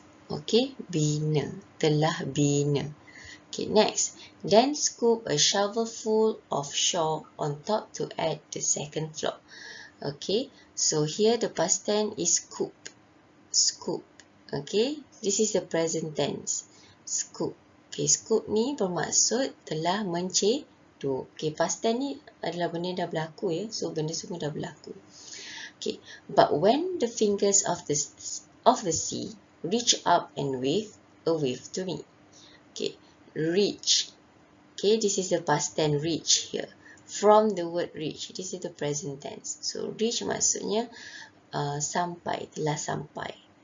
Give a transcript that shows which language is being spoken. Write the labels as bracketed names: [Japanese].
[Malay] Okay, bina. Telah bina. Okay, next. [English] Then scoop a shovelful of straw on top to add the second floor. Okay, so here the past tense is scoop. Scoop. Okay, this is the present tense. [Malay] Scoop. Okay, scoop ni bermaksud telah mencedok. Okay, past tense ni adalah benda yang dah berlaku ya. So, benda semua dah berlaku. [English] Okay, but when the fingers of the sea reach up and wave to me. Okay, reach. Okay, this is the past tense reach here. From the word reach, this is the present tense. So, reach [Malay] maksudnya sampai, telah sampai.